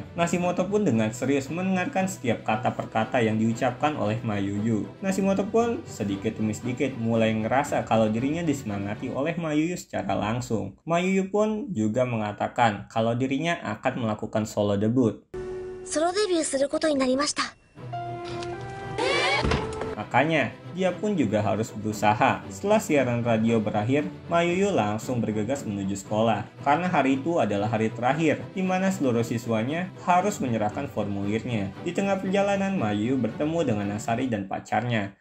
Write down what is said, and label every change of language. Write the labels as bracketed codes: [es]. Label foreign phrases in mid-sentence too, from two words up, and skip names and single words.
[id] Nashimoto pun dengan serius mendengarkan setiap kata per kata yang diucapkan oleh Mayuyu. Nashimoto pun sedikit demi sedikit mulai ngerasa kalau dirinya disemangati oleh Mayuyu secara langsung. Mayuyu pun juga mengatakan kalau dirinya akan melakukan [en] solo debut. Solo debut [ja] することになりました。 [id] Makanya, dia pun juga harus berusaha. Setelah siaran radio berakhir, Mayuyu langsung bergegas menuju sekolah. Karena hari itu adalah hari terakhir, di mana seluruh siswanya harus menyerahkan formulirnya. Di tengah perjalanan, Mayuyu bertemu dengan Asari dan pacarnya.